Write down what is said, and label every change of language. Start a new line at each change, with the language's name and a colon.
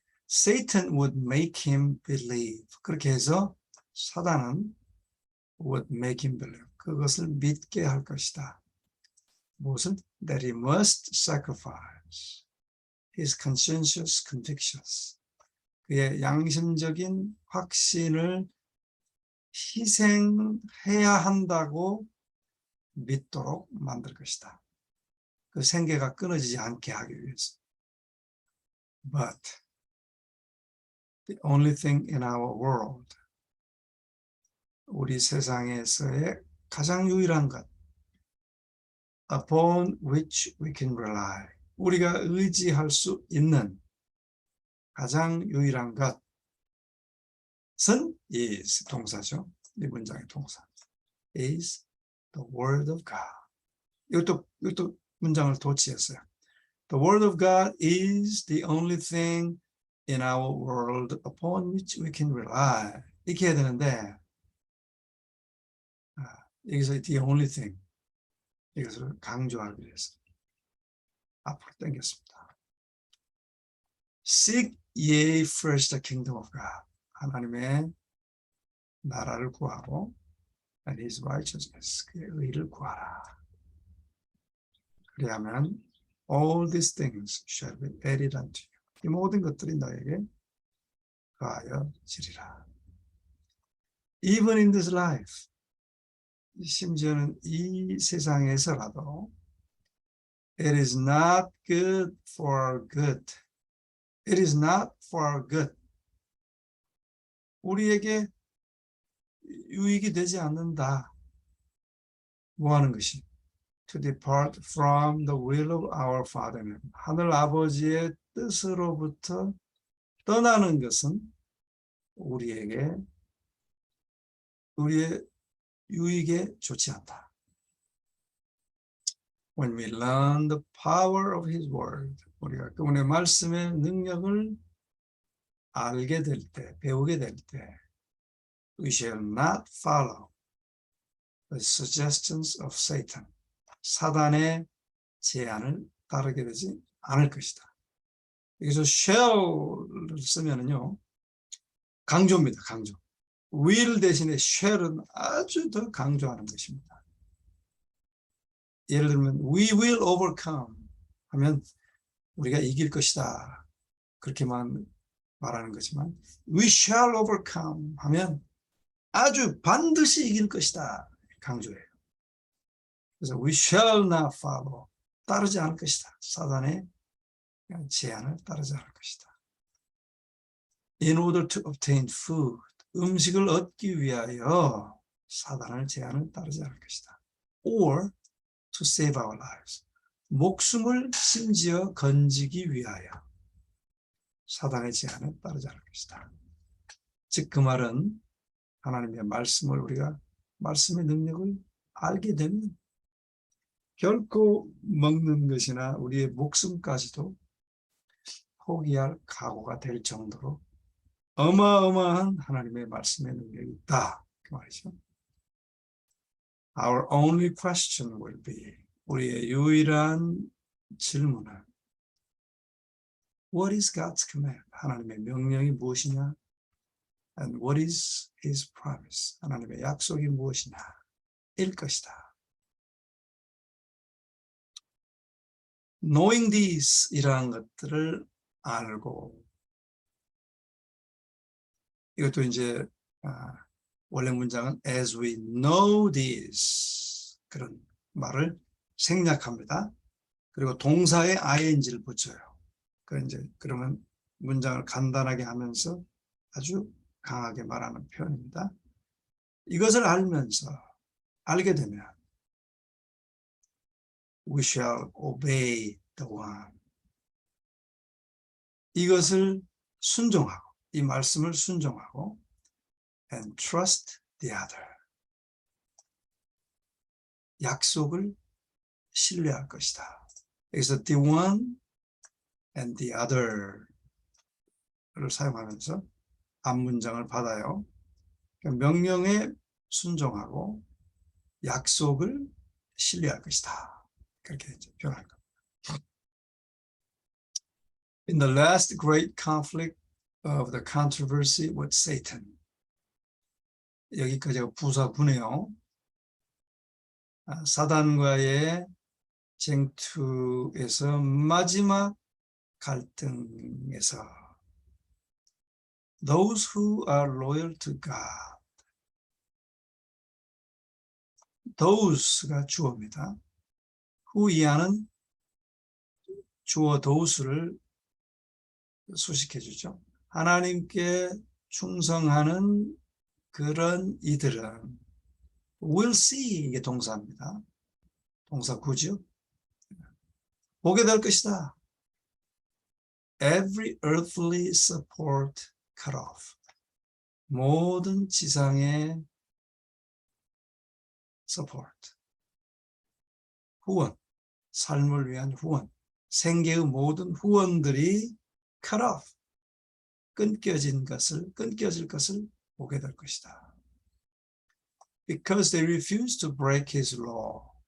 English: Satan would make him believe.
Korean: 그렇게 해서 사단은
English: would make him believe.
Korean: 그것을 믿게 할 것이다. 무엇은?
English: That he must sacrifice his conscientious convictions.
Korean: 그의 양심적인 확신을 희생해야 한다고 믿도록 만들 것이다. 그 생계가 끊어지지 않게 하기 위해서.
English: But the only thing in our world,
Korean: 우리 세상에서의 가장 유일한 것,
English: upon which we can rely,
Korean: 우리가 의지할 수 있는 가장 유일한 것은 is 동사죠. 이 문장의 동사.
English: is the word of God.
Korean: 이것도 문장을 도치했어요.
English: The word of God is the only thing in our world upon which we can rely.
Korean: 이렇게 해야 되는데 여기서
English: the only thing
Korean: 이것을 강조하기 위해서 앞으로 당겼습니다.
English: Seek ye first the kingdom of God.
Korean: 하나님의 나라를 구하고
English: and his righteousness,
Korean: 그의 의를 구하라.
English: 그리하면 all these things shall be added unto you.
Korean: 이 모든 것들이 너에게 더하여 지리라.
English: Even in this life,
Korean: 심지어는 이 세상에서라도
English: it is not good for good. It is not for good.
Korean: 우리에게 유익이 되지 않는다. 뭐 하는 것이?
English: To depart from the will of our Father.
Korean: 하늘 아버지의 뜻으로부터 떠나는 것은 우리의 유익에 좋지 않다.
English: When we learn the power of His word,
Korean: 우리가 그분의 말씀의 능력을 알게 될 때,
English: 배우게 될 때, we shall not follow the suggestions of Satan.
Korean: 사단의 제안을 따르게 되지 않을 것이다. 여기서 shall을 쓰면은요, 강조입니다, 강조. will 대신에 shall은 아주 더 강조하는 것입니다. 예를 들면
English: we will overcome
Korean: 하면 우리가 이길 것이다. 그렇게만 말하는 거지만
English: we shall overcome
Korean: 하면 아주 반드시 이길 것이다. 강조해요.
English: 그래서 we shall not follow.
Korean: 따르지 않을 것이다. 사단의 제안을 따르지 않을 것이다.
English: In order to obtain food.
Korean: 음식을 얻기 위하여 사단의 제안을 따르지 않을 것이다.
English: Or to save our lives.
Korean: 목숨을 심지어 건지기 위하여 사단의 제안을 따르지 않을 것이다. 즉 그 말은 하나님의 말씀을 우리가 말씀의 능력을 알게 되면 결코 먹는 것이나 우리의 목숨까지도 포기할 각오가 될 정도로 어마어마한 하나님의 말씀의 능력이 있다. 그 말이죠.
English: Our only question will be,
Korean: 우리의 유일한 질문은
English: What is God's command?
Korean: 하나님의 명령이 무엇이냐?
English: And what is His promise?
Korean: 하나님의 약속이 무엇이냐? 일 것이다.
English: Knowing these
Korean: 이러한 것들을 알고, 이것도 이제 원래 문장은
English: as we know this
Korean: 그런 말을 생략합니다. 그리고 동사에 ing를 붙여요. 그러면 문장을 간단하게 하면서 아주 강하게 말하는 표현입니다. 이것을 알게 되면
English: we shall obey the one.
Korean: 이것을 순종하고, 이 말씀을 순종하고
English: and trust the other.
Korean: 약속을 신뢰할 것이다. 여기서
English: the one and the other
Korean: 를 사용하면서 앞문장을 받아요. 명령에 순종하고 약속을 신뢰할 것이다. 그렇게 이제 표현할 겁니다.
English: In the last great conflict of the controversy with Satan.
Korean: 여기까지가 부사구네요. 사단과의 쟁투에서 마지막 갈등에서
English: those who are loyal to God.
Korean: those가 주어입니다. who 이하는 주어 those를 수식해 주죠. 하나님께 충성하는 그런 이들은
English: will see,
Korean: 이게 동사입니다. 동사 구죠. 보게 될 것이다.
English: Every earthly support cut off.
Korean: 모든 지상의 support, 후원, 삶을 위한 후원, 생계의 모든 후원들이 cut off, 끊겨질 것을 보게 될 것이다.
English: Because they refuse to break his law.